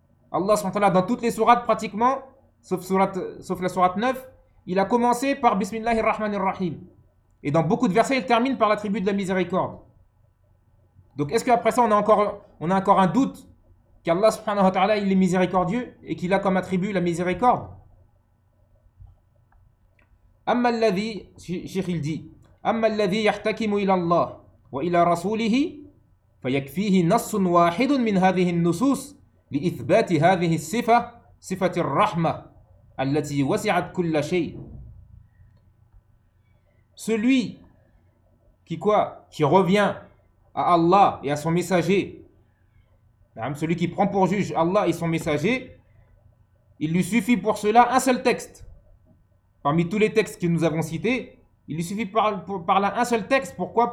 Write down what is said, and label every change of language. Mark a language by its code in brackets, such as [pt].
[fr] Allah subhanahu wa ta'ala, dans toutes les sourates pratiquement, sauf la sourate 9, il a commencé par Bismillahirrahmanirrahim. Et dans beaucoup de versets, il termine par l'attribut de la miséricorde. Donc est-ce qu'après ça, on a encore un doute qu'Allah subhanahu wa ta'ala, il est miséricordieux et qu'il a comme attribut la miséricorde? [ar] Amma alladhi, [fr] Cheikh il dit, [ar] Amma alladhi yahtakimu ila Allah wa ila rasulihi فيكفيه نص واحد من هذه النصوص لإثبات هذه الصفة صفة الرحمة التي وسعت كل شيء. [fr] Celui qui quoi? Qui revient à Allah et à son messager. Celui qui prend pour juge Allah et son messager, il lui suffit pour cela un seul texte. Parmi tous les textes que nous avons cités, il lui suffit par là un seul texte. Pourquoi?